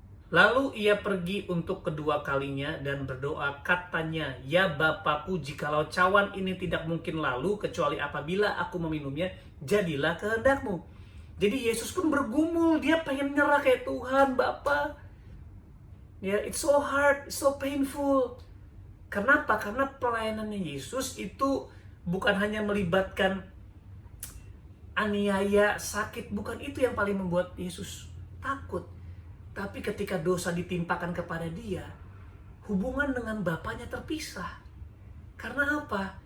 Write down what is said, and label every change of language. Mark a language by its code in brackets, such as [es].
[id] Lalu ia pergi untuk kedua kalinya dan berdoa, katanya, "Ya Bapakku, jikalau cawan ini tidak mungkin lalu, kecuali apabila aku meminumnya, jadilah kehendak-Mu." Jadi Yesus pun bergumul, dia pengen nyerah kayak Tuhan, Bapa. [en] Ya, it's so hard, it's so painful. [id] Kenapa? Karena pelayanannya Yesus itu bukan hanya melibatkan aniaya, sakit, bukan itu yang paling membuat Yesus takut. Tapi ketika dosa ditimpakan kepada dia, hubungan dengan Bapanya terpisah. Karena apa?